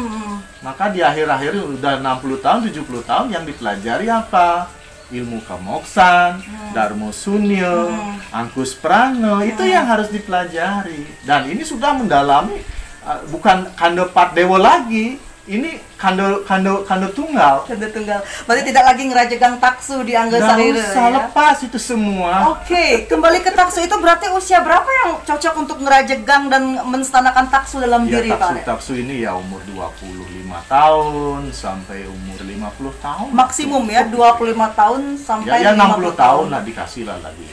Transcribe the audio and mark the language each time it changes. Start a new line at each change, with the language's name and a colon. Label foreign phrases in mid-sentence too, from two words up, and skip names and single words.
Indonesian: Maka di akhir-akhir udah 60 tahun, 70 tahun yang dipelajari apa? Ilmu kamoksan, Dharma Sunya, Angkus Prana, itu yang harus dipelajari. Dan ini sudah mendalami, bukan kanda pat dewa lagi. Ini kanda tunggal. Kanda tunggal. Berarti tidak lagi ngerajegang taksu di Angga Sarira. Nggak usah, lepas itu semua. Oke, kembali ke taksu itu berarti usia berapa yang cocok untuk ngerajegang dan menstanakan taksu dalam diri, Pak? Taksu ini ya umur 25 tahun sampai umur 50 tahun. Maksimum ya, 25 tahun sampai ya 60 tahun lah dikasih lah lagi.